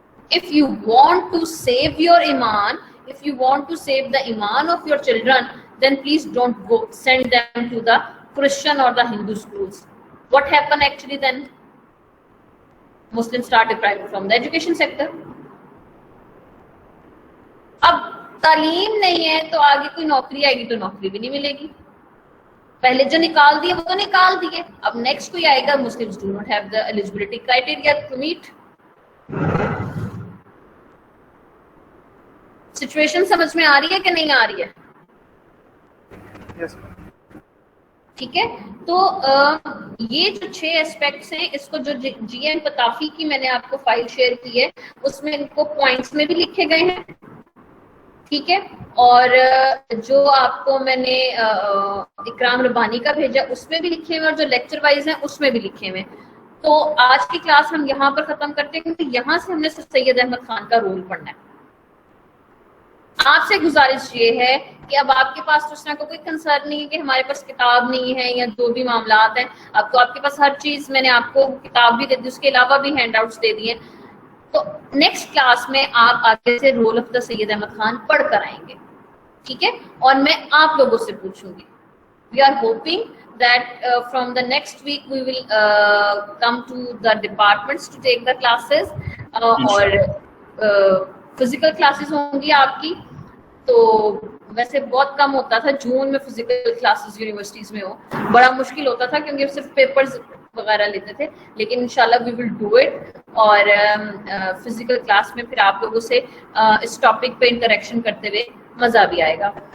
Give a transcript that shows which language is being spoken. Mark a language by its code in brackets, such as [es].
[en] If you want to save your iman, if you want to save the iman of your children, then please don't go send them to the Christian or the Hindu schools. What happened actually then? Muslims started deprived from the education sector. [ur] اب تعلیم نہیں ہے تو آگے کوئی نوکری آئے گی تو نوکری بھی نہیں ملے گی. پہلے جو نکال دیے وہ تو نکال دیے, اب نیکسٹ کوئی آئے گا. [en] Muslims do not have the eligibility criteria to meet. [ur] Situation سمجھ میں آ رہی ہے کہ نہیں آ رہی ہے؟ ٹھیک ہے. تو یہ جو 6 اسپیکٹس ہیں, اس کو جو جی ایم پتافی کی میں نے آپ کو فائل شیئر کی ہے اس میں ان کو پوائنٹس میں بھی لکھے گئے ہیں, ٹھیک ہے. اور جو آپ کو میں نے اکرام ربانی کا بھیجا اس میں بھی لکھے ہوئے, اور جو لیکچر وائز ہیں اس میں بھی لکھے ہوئے. تو آج کی کلاس ہم یہاں پر ختم کرتے ہیں, کیونکہ یہاں سے ہم نے سید احمد خان کا رول پڑھنا ہے. آپ سے گزارش یہ ہے کہ اب آپ کے پاس تو اس طرح کا کوئی کنسرن نہیں ہے کہ ہمارے پاس کتاب نہیں ہے یا جو بھی معاملات ہیں, اب تو آپ کے پاس ہر چیز, میں نے آپ کو کتاب بھی دے دی, اس کے علاوہ بھی ہینڈ آؤٹس دے دیے. تو نیکسٹ کلاس میں آپ آگے سے رول آف دا سید احمد خان پڑھ کر آئیں گے, ٹھیک ہے. اور میں آپ لوگوں سے پوچھوں گی. [en] we are hoping that from the next week we will come to the departments to take the classes اور physical classes [ur] ہوں گی آپ کی. تو ویسے بہت کم ہوتا تھا جون میں فزیکل کلاسز یونیورسٹیز میں ہو, بڑا مشکل ہوتا تھا کیونکہ صرف پیپرز وغیرہ لیتے تھے, لیکن انشاءاللہ [en] We will do it. [ur] اور فزیکل کلاس میں پھر آپ لوگوں سے اس ٹاپک پہ انٹریکشن کرتے ہوئے مزہ بھی آئے گا.